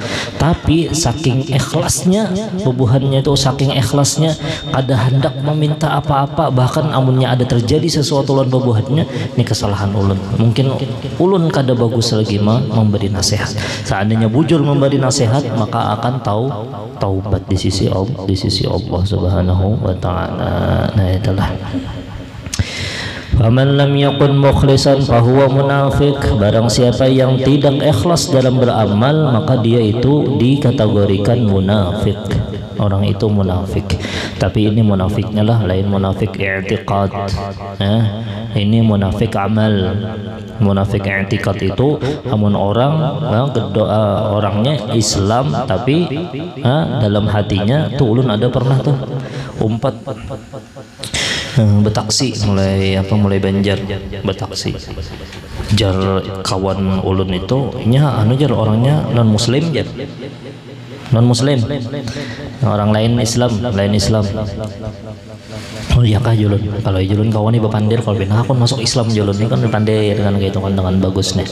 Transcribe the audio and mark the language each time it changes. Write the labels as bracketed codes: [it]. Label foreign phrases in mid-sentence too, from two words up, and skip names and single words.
[bjn] Tapi saking ikhlasnya bubuhannya itu, saking ikhlasnya kada hendak meminta apa-apa, bahkan amunnya ada terjadi sesuatu lawan bubuhannya, ini kesalahan ulun. Mungkin ulun kada bagus lagi memberi nasihat. [id] Seandainya bujur memberi nasihat, maka akan taubat di sisi Allah [ar] Subhanahu wa Ta'ala. [id] Nah itulah. [ar] Faman lam yakun mukhlisan fahuwa munafik. [id] Barang siapa yang tidak ikhlas dalam beramal, maka dia itu dikategorikan munafik. Orang itu munafik. Tapi ini munafiknya lah lain munafik i'tiqad. Ini munafik amal. [bjn] Munafik i'tiqad itu amun orang orangnya Islam tapi dalam hatinya tuh ulun ada pernah tuh umpat betaksi mulai Banjar betaksi jar kawan ulun itu nya jar orangnya non muslim orang lain Islam oh iya kah julun kalau julun kawan ini bepandir kalau bina akun masuk Islam julun ini kan pandai dengan gitu kan dengan bagus nih.